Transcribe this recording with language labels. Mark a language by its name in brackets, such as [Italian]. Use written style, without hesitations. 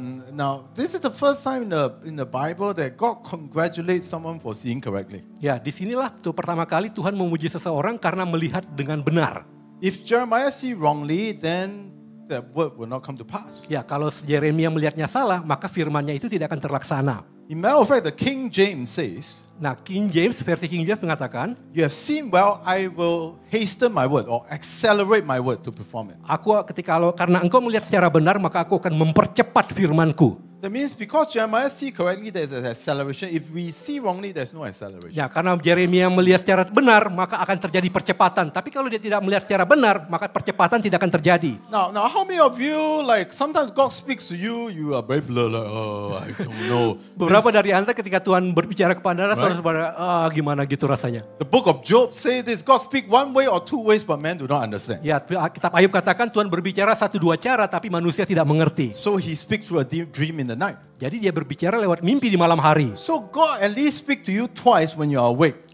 [English] Now, this is the first time in the Bible that God congratulates someone for seeing correctly. [Indonesian] Ya, disinilah tuh pertama kali Tuhan memuji seseorang karena melihat dengan benar. [English] If Jeremiah see wrongly, then that word will not come to pass. [Indonesian] Ya, kalau Yeremia melihatnya salah, maka firmannya itu tidak akan terlaksana. [English] In matter of fact, the King James says, [Indonesian] Nah, versi King James mengatakan, [English] you have seen well, I will hasten my word or accelerate my word to perform it. [Indonesian] Karena engkau melihat secara benar, maka aku akan mempercepat firmanku. [English] That means because Jeremiah see correctly, there's an acceleration. If we see wrongly, there's no acceleration. [Indonesian] Ya, karena Yeremia melihat secara benar, maka akan terjadi percepatan. Tapi kalau dia tidak melihat secara benar, maka percepatan tidak akan terjadi. [English] Now, how many of you, like, sometimes God speaks to you, you are very blur, like, oh, I don't know. [Indonesian] Beberapa dari Anda ketika Tuhan berbicara kepada Anda, [English] Right. [Indonesian] saudara, gimana gitu rasanya. [English] The book of Job say this, God speak one way or 2 ways, but men do not understand. [Indonesian] Ya, kitab Ayub katakan Tuhan berbicara 1-2 cara, tapi manusia tidak mengerti. [English] So he speaks through a deep dream in the night. [Indonesian] Jadi dia berbicara lewat mimpi di malam hari. [English] So God at least speak to you twice when you are awake.